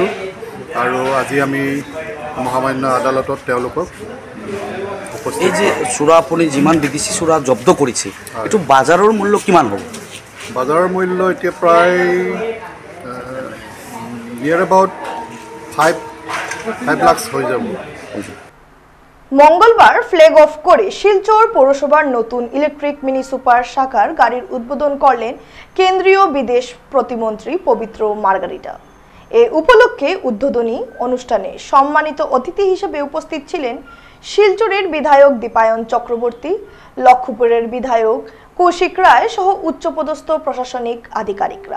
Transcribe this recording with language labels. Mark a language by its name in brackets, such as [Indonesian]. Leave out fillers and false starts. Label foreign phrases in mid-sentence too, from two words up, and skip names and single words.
[Assamese] আৰু আজি আমি মহামান্য আদালতত তেওঁলোকক এই যে সুৰা আপুনি যিমান বিদেশী সুৰা জব্দ কৰিছে, এইটো বাজাৰৰ মূল্য কিমান হ'ব? বাজাৰৰ মূল্য এতিয়া প্ৰায় [English] near about [Assamese] 5 লাখ হৈ যাব। [Bangla] মঙ্গলবার ফ্ল্যাগ অফ করে শিলচর পৌরসভার নতুন ইলেকট্রিক মিনি সুপার শাখার গাড়ির উদ্বোধন করলেন কেন্দ্রীয় বিদেশ প্রতিমন্ত্রী পবিত্র মার্গারিটা। এ উপলক্ষে উদ্বোধনী অনুষ্ঠানে সম্মানিত অতিথি হিসেবে উপস্থিত ছিলেন শিলচরের বিধায়ক দীপায়ন চক্রবর্তী, লক্ষ্মীপুরের বিধায়ক কৌশিক রায় সহ উচ্চপদস্থ প্রশাসনিক আধিকারিকরা।